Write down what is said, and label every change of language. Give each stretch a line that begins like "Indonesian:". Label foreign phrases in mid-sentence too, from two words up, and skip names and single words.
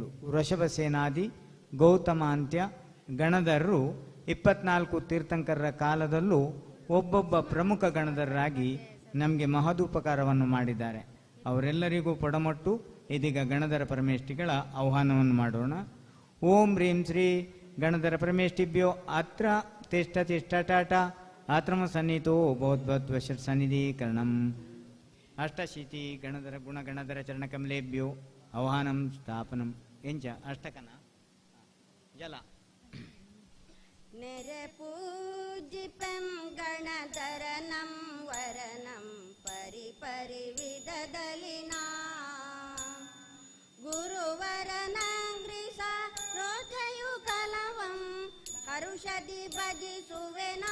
Kannada: ವೃಷಭ ಸೇನಾದಿ ಗೌತಮ ಅಂತ್ಯ ಗಣಧರರು 24 ತೀರ್ಥಂಕರರ ಕಾಲದಲ್ಲೂ ಒಬ್ಬೊಬ್ಬ ಪ್ರಮುಖ ಗಣಧರರಾಗಿ ನಮಗೆ ಮಹದುಪಕಾರವನ್ನು ಮಾಡಿದ್ದಾರೆ. ಅವರೆಲ್ಲರಿಗೂ ಪೊಡಮೊಟ್ಟು ಇದೀಗ ಗಣಧರ ಪರಮೇಷ್ಠಿಗಳ ಆಹ್ವಾನವನ್ನು ಮಾಡೋಣ.
Sanskrit: ಓಂ ಹ್ರೀಂ ಶ್ರೀ ಗಣಧರ ಪರಮೇಷ್ಠಿಭ್ಯೋ ಅತ್ರ ತಿಷ್ಠ ತಿಷ್ಠಟಾಟ ಆತ್ರಮ ಸನ್ನಿಹಿತೋ ಭವದ್ಭವದ್ವಶರ್ ಸನ್ನಿಧೀಕರಣಂ ಅಷ್ಟಶೀತಿ ಗಣಧರ ಗುಣಗಣಧರ ಚರಣಕಮಲೇಭ್ಯೋ ಆಹ್ವಾನಂ ಸ್ಥಾಪನಂ ಎಂಚ ಅಷ್ಟಕನ ಜಲ
Kannada: ನೆರೆ ಪೂಜಿಪಂ ಗಣಧರನಂ ವರನಂ ಪರಿಪರಿ ವಿಧದಲಿನ ಗುರುವರನಂಗ್ರಿಸ ರೋಜಯು ಕಲವಂ ಹರುಷದಿ ಭಜಿಸುವೆನಾ.